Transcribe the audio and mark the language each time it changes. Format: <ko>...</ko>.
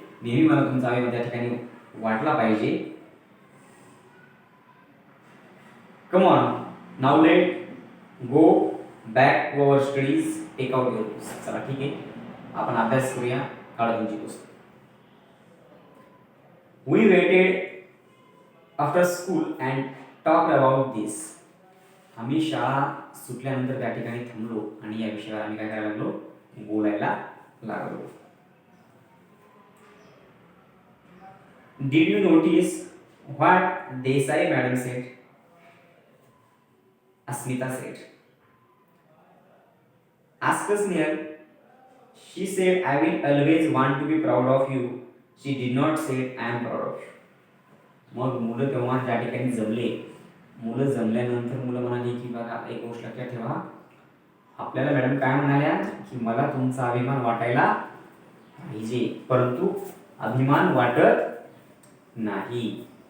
<mr>नेहमी मला तुमचा अभिमान त्या ठिकाणी वाटला पाहिजे.</mr> <en>Come on, now let go back to our studies. Take out your books.</en> <mr>चला ठीक आहे, आपण अभ्यास करूया. काढा तुमची पुस्तक.</mr> <en>We waited after school and talked about this.</en> <mr>आम्ही शाळा सुटल्यानंतर त्या ठिकाणी थांबलो आणि या विषयावर आम्ही काय करायला लागलो? बोलायला लागलो.</mr> <en>Did you notice what Desai madam said? Asmita said. Ask us, Nehal. She said, I will always want to be proud of you. She did not say, I am proud of you.</en> <mr>मग मुलं तेव्हा त्या ठिकाणी जमले. मुलं जमल्यानंतर मुलं म्हणाली की बघा, एक गोष्ट लक्षात ठेवा, आपल्याला मॅडम काय म्हणाल्या की मला तुमचा अभिमान वाटायला पाहिजे, परंतु अभिमान वाटत नाही.</mr>